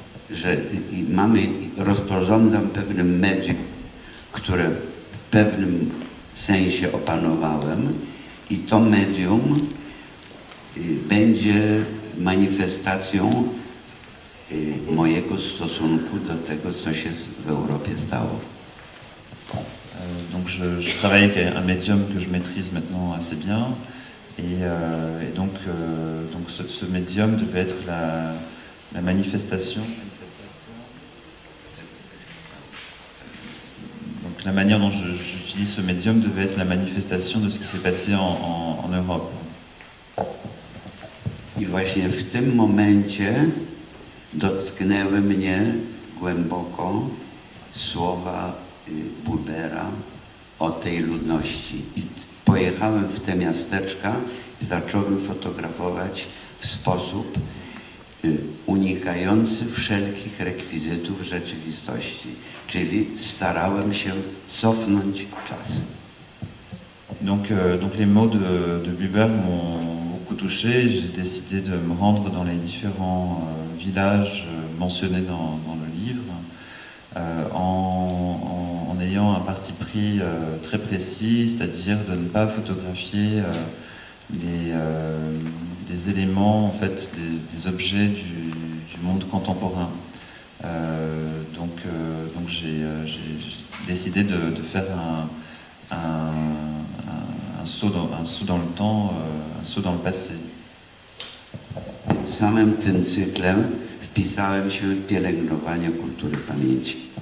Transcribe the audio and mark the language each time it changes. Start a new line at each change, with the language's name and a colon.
Polish: Że rozporządzam pewnym medium, które w pewnym sensie opanowałem i to medium będzie manifestacją mojego stosunku do tego, co się w Europie stało.
French: Donc je travaille avec un médium que je maîtrise maintenant assez bien et donc ce médium devait être la manifestation. Donc la manière dont j'utilise ce médium devait être la manifestation de ce qui s'est passé en Europe.
Polish: I właśnie w tym momencie dotknęły mnie głęboko słowa Bubera o tej ludności. I pojechałem w te miasteczka i zacząłem fotografować w sposób unikający wszelkich rekwizytów rzeczywistości. Czyli starałem się cofnąć czas.
French: Donc les mots de Buber m'ont beaucoup touché. J'ai décidé de me rendre dans les différents villages mentionnés dans le livre en ayant un parti pris très précis, c'est-à-dire de ne pas photographier des éléments, en fait, des objets du monde contemporain. Donc j'ai décidé de faire un saut dans le temps, un saut dans le passé.
Polish: Samym tym cyklem wpisałem się w pielęgnowanie kultury pamięci.